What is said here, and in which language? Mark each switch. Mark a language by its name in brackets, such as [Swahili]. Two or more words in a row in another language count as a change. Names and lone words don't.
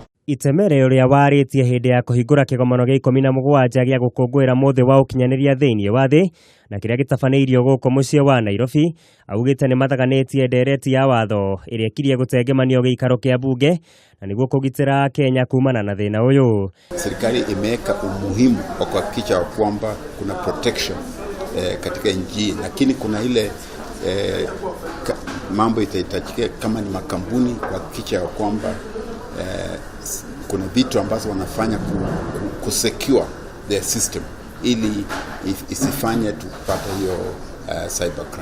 [Kikuyu] Itemere uria waritie hindi ya kuhingura kigomano gia 17 gia gukungwira muthi wa ukinyaniria thiinii wa thi na kiria gitabanairio guku mucii wa Nairobi, augite ni mathaganitie ndereti ya watho iria ikirie gutengemanio giikaro kia bunge na niguo kugitira Kenya kumana na thiina uyu. [Swahili] Serikali imeweka umuhimu wa kuhakikisha kwamba kuna protection katika nchi, lakini kuna ile mambo itahitajika kama ni makampuni kuhakikisha kwamba kuna vitu ambazo wanafanya kusecure [English] their system [Swahili] ili isifanye tupate hiyo cybercrime.